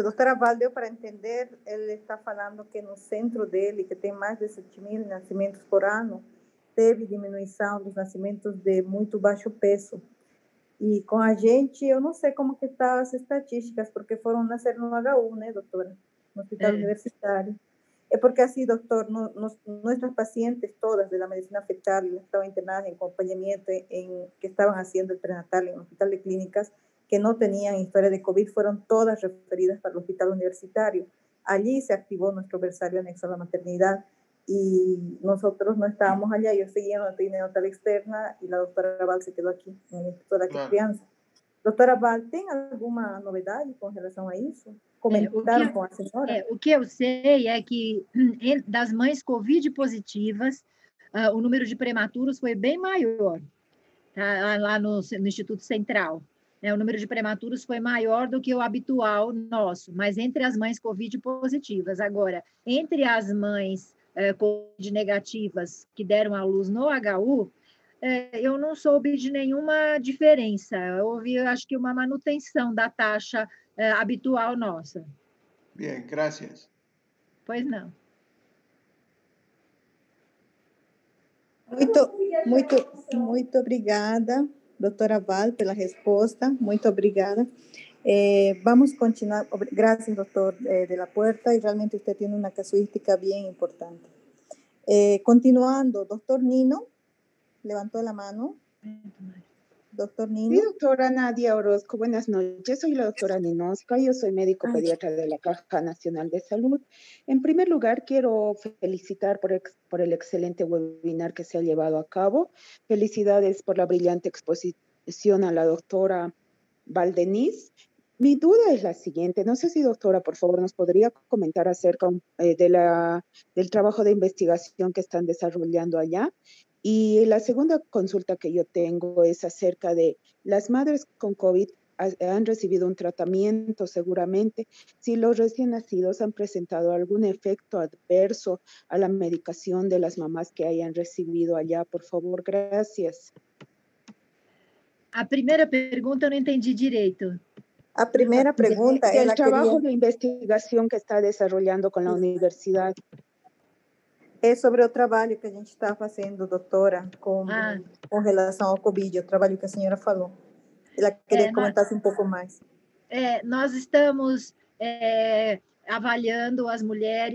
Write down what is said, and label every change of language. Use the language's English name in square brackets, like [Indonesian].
[Portuguese] Doctora Valdeo, para entender, ele está falando que no centro dele, que tem mais de 7.000 nascimentos por ano, teve diminuição dos nascimentos de muito baixo peso. E com a gente, eu não sei como que tá as estatísticas, porque foram nascer no HU, né, doutora? No hospital universitário. É porque assim, doutor, [Spanish] nuestras pacientes todas de la medicina fetal estaban internadas en acompañamiento que estaban haciendo el prenatal en el hospital de clínicas, que no tenían historia de COVID, fueron todas referidas para el hospital universitario. Allí se activó nuestro versario anexo a la maternidad, y nosotros no estábamos allá. Yo seguía en la unidad natal externa y la doctora Val se quedó aquí en el Instituto da Criança. [Portuguese] Doutora Val, tem alguma novidade com relação a isso? Comentaram com a senhora? O que eu sei é que das mães COVID positivas, o número de prematuros foi bem maior, tá? Lá no Instituto Central. O número de prematuros foi maior do que o habitual nosso, mas entre as mães COVID positivas. Agora, entre as mães COVID negativas que deram à luz no HU, eu não soube de nenhuma diferença. Houve, acho que, uma manutenção da taxa habitual nossa. [Spanish] Bien, gracias. [Portuguese] Pois não. Muito obrigada, doutora Val, pela resposta. Muito obrigada. Vamos continuar. [Spanish] Gracias, doctor de la Puerta, y realmente usted tiene una casuística bien importante. Continuando, doctor Nino, levantó la mano. Doctor Nino. Sí, doctora Nadia Orozco, buenas noches. Soy la doctora Ninosca, yo soy médico pediatra de la Caja Nacional de Salud. En primer lugar, quiero felicitar por el excelente webinar que se ha llevado a cabo. Felicidades por la brillante exposición a la doctora Valdenis. Mi duda es la siguiente, no sé si doctora, por favor, nos podría comentar acerca del trabajo de investigación que están desarrollando allá. Y la segunda consulta que yo tengo es acerca de las madres con COVID han recibido un tratamiento seguramente. Si los recién nacidos han presentado algún efecto adverso a la medicación de las mamás que hayan recibido allá, por favor, gracias. [Portuguese] A primeira pergunta eu não entendi direito. [Spanish] A primera pregunta el trabajo de investigación que está desarrollando con la universidad. [Portuguese] É sobre o trabalho que a gente está fazendo, doutora, com relação ao Covid, o trabalho que a senhora falou. Ela queria que comentasse um pouco mais. Nós estamos avaliando as mulheres